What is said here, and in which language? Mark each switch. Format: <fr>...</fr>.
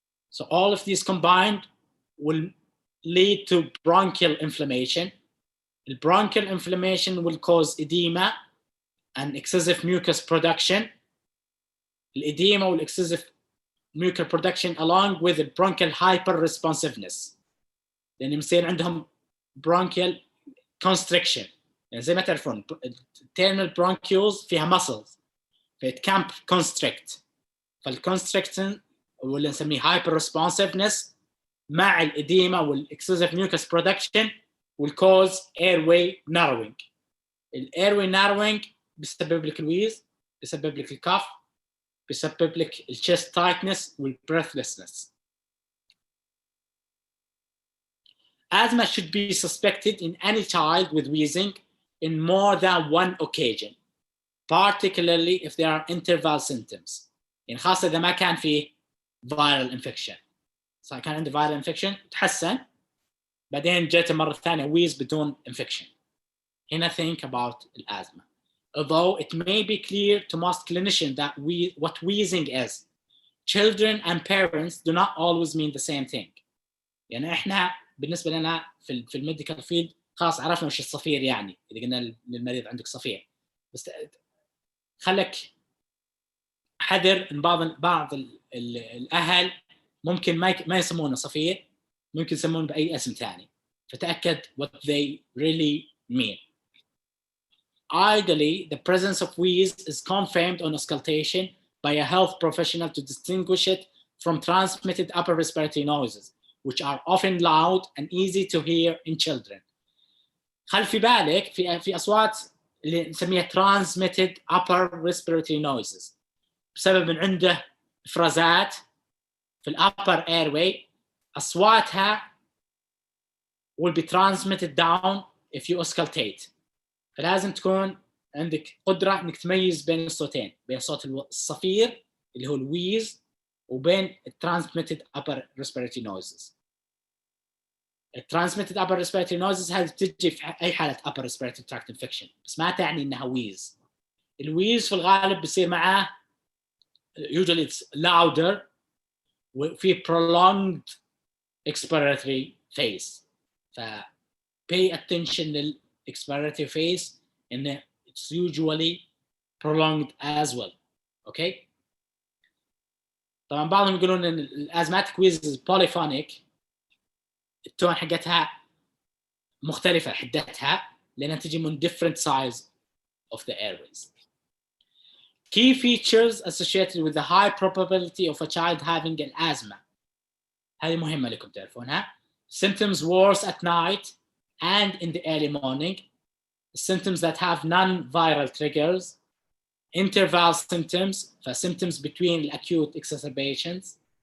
<en>So all of these combined will lead to bronchial inflammation. The bronchial inflammation will cause edema and excessive mucus production. The edema will excessive mucus production along with the bronchial hyperresponsiveness.</en> <ar>لأن يصير عندهم bronchial constriction. يعني زي ما تعرفون</ar> <en>internal bronchioles</en> <ar>فيها</ar> <en>muscles فit can constrict. فالconstriction</en> <ar>واللي نسميه</ar> <en>hyperresponsiveness</en> <ar>مع الإديمة</ar> <en>والexcessive mucus production will cause airway narrowing.</en> <ar>الايروي narrowing بيسبب لك الويز، بيسبب لك الكف، بيسبب لك الchest tightness والbreathlessness.</ar> <en>Asthma should be suspected in any child with wheezing in more than one occasion, particularly if there are interval symptoms.</en> <ar>يعني خاصة إذا ما كان فيه viral infection. صار كان عنده viral infection تحسن بعدين جت مرة ثانية wheeze بدون infection. هنا</ar> <en>think about asthma. Although it may be clear to most clinicians that what wheezing is, children and parents do not always mean the same thing.</en> <ar>يعني إحنا بالنسبة لنا في الميديكال فيلد خلاص عرفنا وش الصفير يعني إذا قلنا للمريض عندك صفير، بس خلك حذر إن بعض الأهل ممكن ما يسمونه صفير، ممكن يسمونه بأي اسم ثاني، فتأكد</ar> <en>what they really mean. Ideally, the presence of wheeze is confirmed on auscultation by a health professional to distinguish it from transmitted upper respiratory noises, which are often loud and easy to hear in children.</en> <ar>خلي في بالك في أصوات اللي نسميها transmitted upper respiratory noises بسبب إن عنده إفرازات في الupper airway أصواتها</ar> <en>will be transmitted down if you auscultate.</en> <ar>فلازم تكون عندك قدرة إنك تميز بين الصوتين، بين صوت الصفير اللي هو الويز وبين transmitted upper respiratory noises. transmitted upper respiratory noises هذه تجي في أي حالة upper respiratory tract infection، بس ما تعني إنها ويز. الويز في الغالب بيصير معاه</ar> <en>usually it's louder</en> <ar>وفي prolonged expiratory phase.</ar> <en>ف pay attention للexpiratory phase and it's usually prolonged as well. Okay.</en> <ar>طبعا بعضهم يقولون ان الازماتيك</ar> <en>wheeze is polyphonic،</en> <ar>التون حقتها مختلفة حدتها لأنها تجي من</ar> <en>different size of the airways. Key features associated with the high probability of a child having an asthma.</en> <ar>هذه مهمة لكم تعرفونها.</ar> <en>Symptoms worse at night and in the early morning. Symptoms that have non-viral triggers. Interval symptoms, symptoms between acute exacerbations.</en>